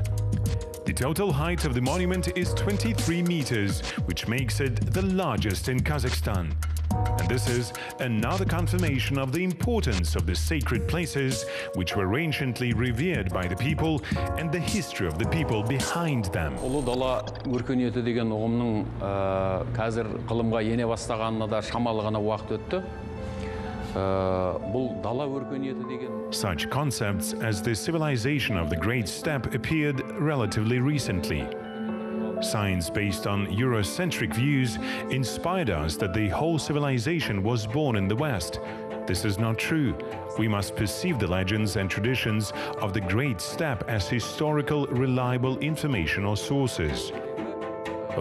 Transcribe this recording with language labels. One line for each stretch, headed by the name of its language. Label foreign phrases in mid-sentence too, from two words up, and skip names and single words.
English: The total height of the monument is 23 meters, which makes it the largest in Kazakhstan. And this is another confirmation of the importance of the sacred places which were anciently revered by the people and the history of the people behind them.
Kazakh: Ұлы дала өркениеті деген ұғымның қазір ғылымға ене бастағанына да шамалы ғана уақыт өтті. Бұл дала өркениеті деген
English: Such concepts as the civilization of the Great Steppe appeared relatively recently. Science based on Eurocentric views inspired us that the whole civilization was born in the West. This is not true. We must perceive the legends and traditions of the Great Steppe as historical, reliable information or sources.